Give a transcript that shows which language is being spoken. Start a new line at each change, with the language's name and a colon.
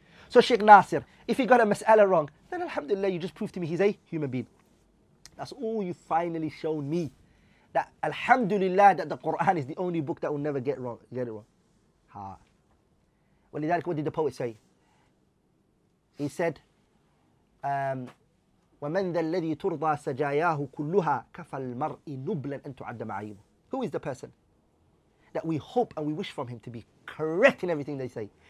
English: So Sheikh Nasir, if he got a mas'ala wrong, then alhamdulillah, you just proved to me he's a human being. That's all you finally shown me. That alhamdulillah, that the Quran is the only book that will never get it wrong. ولذلك, what did the poet say? He said,
Arabic: ومن ذا الذي ترضى سجاياه كلها كفى المرء نبلا أن تعد معايبه.
English: Who is the person that we hope and we wish from him to be correct in everything they say?